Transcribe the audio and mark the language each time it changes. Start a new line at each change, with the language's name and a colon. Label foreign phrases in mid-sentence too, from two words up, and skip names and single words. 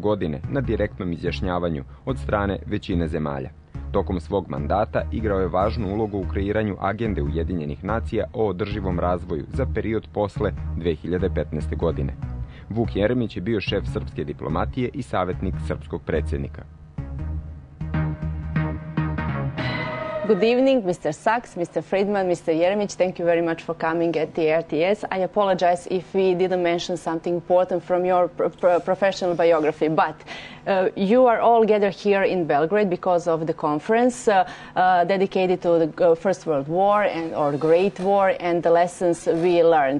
Serbian: godine na direktnom izjašnjavanju od strane većine zemalja. Tokom svog mandata igrao je važnu ulogu u kreiranju agende Ujedinjenih nacija o održivom razvoju za period posle 2015. godine. Jjeремиć je bio šef srpske diplomatije i savjetnik srpskog predsjednika.
English: Good evening, Mr. Saks, Mr. Fridman, Mr. Jjeремиć. Thank you very much for coming at the RTS. I apologize if we didn't mention something important from your professional biography, but you are all gathered here in Belgrade because of the conference dedicated to the First World War or the Great War and the lessons we learned.